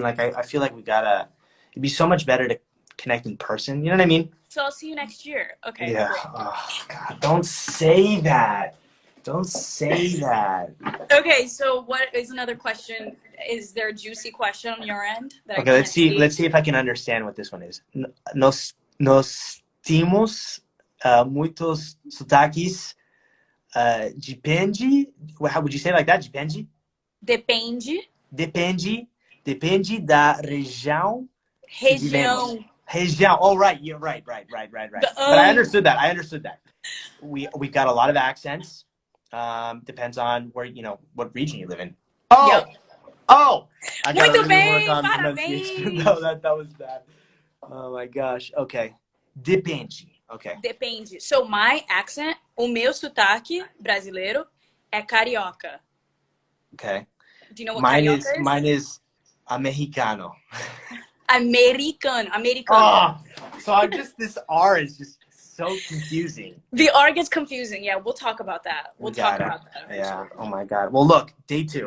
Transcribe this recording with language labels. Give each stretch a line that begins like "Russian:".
English: Like I feel like we gotta. It'd be so much better to connect in person. You know what I mean? So I'll see you next year. Okay. Yeah. Great. Oh God! Don't say that. Don't say that. Okay. So what is another question? Is there a juicy question on your end that I Okay, can't see? let's see if I can understand what this one is.
Portuguese: Nós temos muitos sotaques. Depende.
English: How would you say it like that?
Portuguese: Depende. Depende. Depende da região. Região.
English: Região. Oh, right. You're right. But I understood that. We got a lot of accents. Depends on where, you know, what region you live in. Oh. Yep. Oh. I got
Portuguese: Muito
English: to
Portuguese: bem,
English: work on
Portuguese: parabéns.
English: pronunciation. No, that was bad. Oh my gosh. Okay. Depende. Okay. Depende. So my accent,
Portuguese: o meu sotaque brasileiro é carioca.
English: Okay. Do you know what carioca is? Mine is americano.
Portuguese: Americano.
English: Oh, so this R is just so confusing. The R gets confusing. Yeah, we'll talk about that. We'll talk about that. Yeah. Oh my God. Well, look, day 2.